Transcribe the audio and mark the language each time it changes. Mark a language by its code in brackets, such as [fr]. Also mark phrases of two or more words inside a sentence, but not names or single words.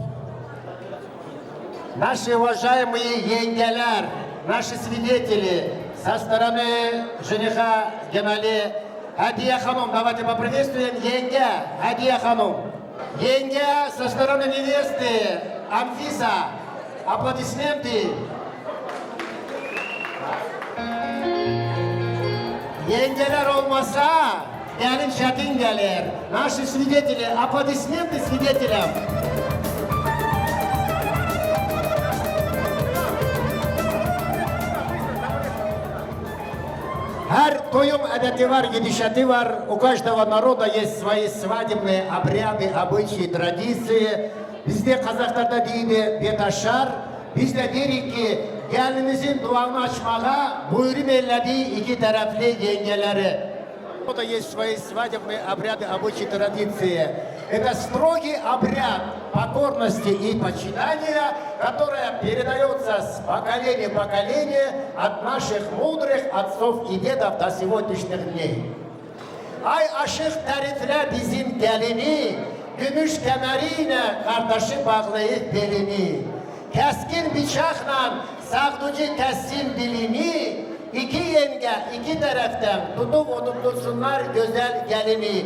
[ru] Наши уважаемые еңгелер, наши свидетели со стороны жениха Генали. Адия Ханум, давайте поприветствуем Енге. Адия Ханум. Енге со стороны невесты Амфиса. Аплодисменты. [tr] Yengeler olmasa gelin şatin gelir. [ru] Наши свидетели, аплодисменты свидетелям. [tr] Her toyum adeti var, gidişatı var. [ru] У каждого народа есть свои свадебные обряды, обычаи, традиции. [tr] Bizde Kazaklarda deydi betaşar. Biz de derik ki gelinimizin duanı açmaya buyurun ellediği iki taraflı yengeleri. [ru] Это есть свои свадебные обряды, обычаи, традиции. Это строгий обряд покорности и почитания, которое передается с поколения в поколение от наших мудрых отцов и дедов до сегодняшних дней. [tr] Ay aşık terifle bizim gelini, gümüş kemeriyle kardeşi bağlayıp belini. Keskin bıçakla sağducu kessin dilini, iki yenge iki taraftan tutup oturtsunlar güzel gelini.